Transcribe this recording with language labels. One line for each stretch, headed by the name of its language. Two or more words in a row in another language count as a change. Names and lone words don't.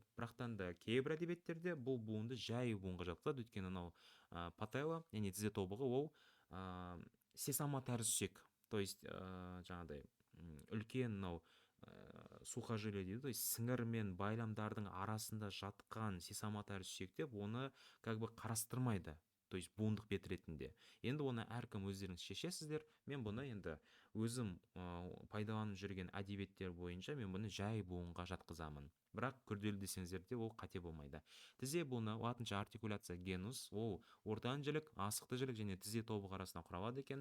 Kazakh: Бірақтан да кейбір әдебиеттерде бұл буынды жай буынға жатқызады, өйткені пателла, яғни тізе тобығы, ол сесама тәрізді сүйек.
Russian: То есть
Kazakh: жаңағыдай үлкен сухожилие дейді,
Russian: то есть
Kazakh: сіңір мен байламдардың арасында жатқан сесама тәрізді сүйек деп оны
Russian: как бы
Kazakh: қарастырмайды.
Russian: То есть
Kazakh: буындық бет ретінде. Енді оны әркім өздеріңіз шешесіздер. Мен бұны енді өзім пайдаланып жүрген әдебиеттер бойынша мен бұны жай буынға жатқызамын. Бірақ күрделі десеңіздер де ол қате болмайды. Тізе буыны латынша
Latin: articulatio genus,
Kazakh: ол ортан жілік, асықты жілік және тізе тобығы арасында құралады екен.